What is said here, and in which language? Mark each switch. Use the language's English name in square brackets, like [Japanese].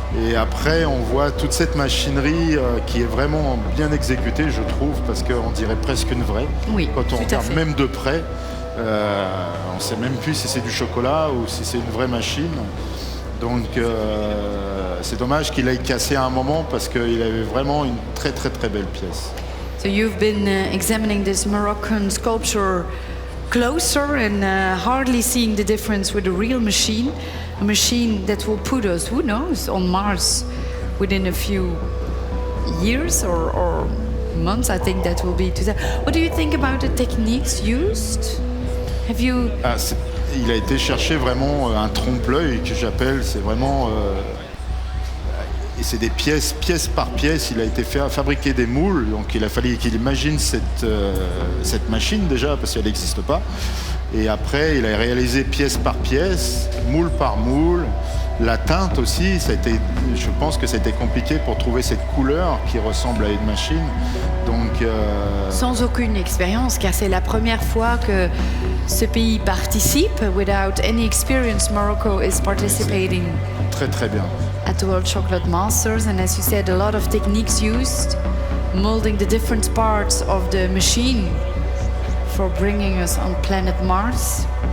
[French] Et après, on voit toute cette machinerie qui est vraiment bien exécutée, je trouve, parce qu'on dirait presque une vraie. Oui, quand on regarde fait. même de près, on ne sait même plus si c'est du chocolat ou si c'est une vraie machine. Donc c'est dommage qu'il aille casser à un moment parce qu'il avait vraiment une très très très belle pièce. [English] So you've been examining this Moroccan sculpture closer and hardly seeing the difference with a real machine. A machine that will put us, who knows, on Mars within a few years or months. I think that will be. What do you think about the techniques used? Have you? [French] Il a été chercher vraiment un trompe-l'œil que j'appelle. C'est vraiment. Et c'est des pièce par pièce. Il a été fabriquer des moules. Donc il a fallu qu'il imagine cette machine déjà parce qu'elle n'existe pas. Et après, il a réalisé pièce par pièce, moule par moule. La teinte aussi, je pense que ça a été compliqué pour trouver cette couleur qui ressemble à une machine. Donc, sans aucune expérience, car c'est la première fois que ce pays participe. [English] Without any experience, Morocco is participating. [French] Très très bien. [English] At the World Chocolate Masters, and as you said, a lot of techniques used, molding the different parts of the machine for bringing us on planet Mars.